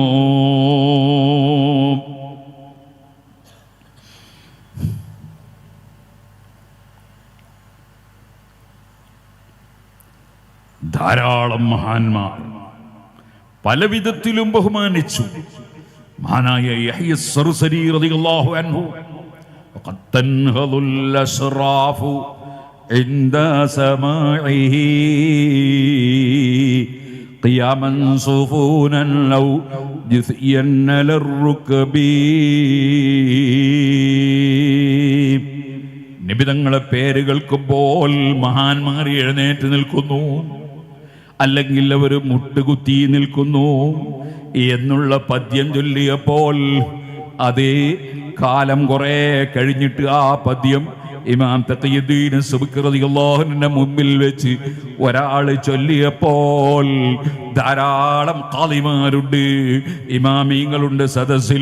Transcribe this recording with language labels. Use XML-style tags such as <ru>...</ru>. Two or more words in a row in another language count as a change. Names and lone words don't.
<ml>ധാരാളം മഹാന്മാർ പല വിധത്തിലും ബഹുമാനിച്ചു. മഹാനായ യഹ്യ സർസരി</ml> <ar>رضي الله عنه, وقد تنهض الأشراف عند سماعه قياما صفونا لو جثيا للركب.</ar> <ml>നബി നിബിതങ്ങളെ പേര് കേൾക്കുമ്പോൾ മഹാന്മാർ എഴുന്നേറ്റ് നിൽക്കുന്നു, അല്ലെങ്കിൽ അവർ മുട്ടുകുത്തി നിൽക്കുന്നു എന്നുള്ള പദ്യം ചൊല്ലിയപ്പോൾ അതേ കാലം കുറെ കഴിഞ്ഞിട്ട് ആ പദ്യം ഇമാം തഖിയുദ്ദീൻ സുബ്കി</ml> <ar>رضي الله عنه</ar> <ml>മുമ്പിൽ വെച്ച് ഒരാൾ ചൊല്ലിയപ്പോൾ ധാരാളം ഖാദിമാരുണ്ട്, ഇമാമീങ്ങളുണ്ട് സദസ്സിൽ.</ml>